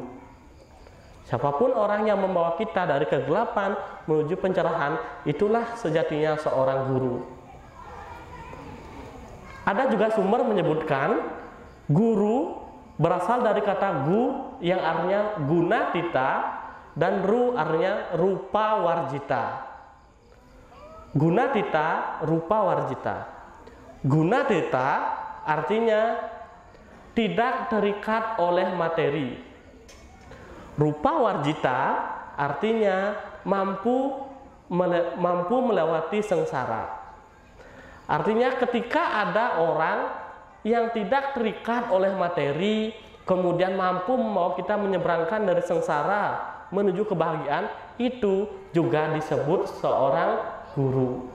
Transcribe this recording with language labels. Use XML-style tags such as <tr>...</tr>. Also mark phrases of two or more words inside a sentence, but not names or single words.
<id>Siapapun orang yang membawa kita dari kegelapan menuju pencerahan, itulah sejatinya seorang guru. Ada juga sumber menyebutkan guru berasal dari kata gu yang artinya</id> <sa>guna tita,</sa> <id>dan ru artinya</id> <sa>rupa warjita. Guna tita, rupa warjita. Guna tita</sa> <id>artinya tidak terikat oleh materi.</id> <sa>Rupa warjita</sa> <id>artinya mampu melewati sengsara. Artinya ketika ada orang yang tidak terikat oleh materi, kemudian mampu membawa kita menyeberangkan dari sengsara menuju kebahagiaan, itu juga disebut seorang guru.</id>